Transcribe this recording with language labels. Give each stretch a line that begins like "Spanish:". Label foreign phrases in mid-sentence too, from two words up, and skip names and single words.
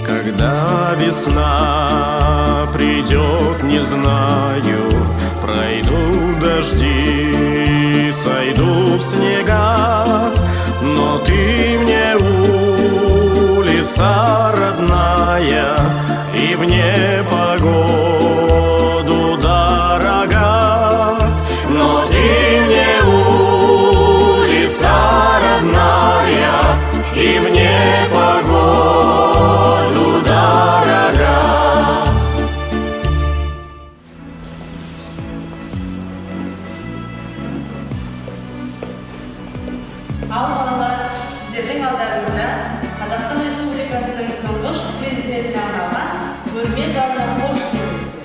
Russian: Когда весна придет, не знаю, пройдут дожди, сойдут снега, но ты мне улица родная и в непогоду дорога. Но ты мне улица родная и в непогоду дорога.
Kazakh: Ал балалар, сіздердің алдарыңызда Қазақстан Республикасының тұңғыш президентіне арналған көрме залына қош келдіңіздер.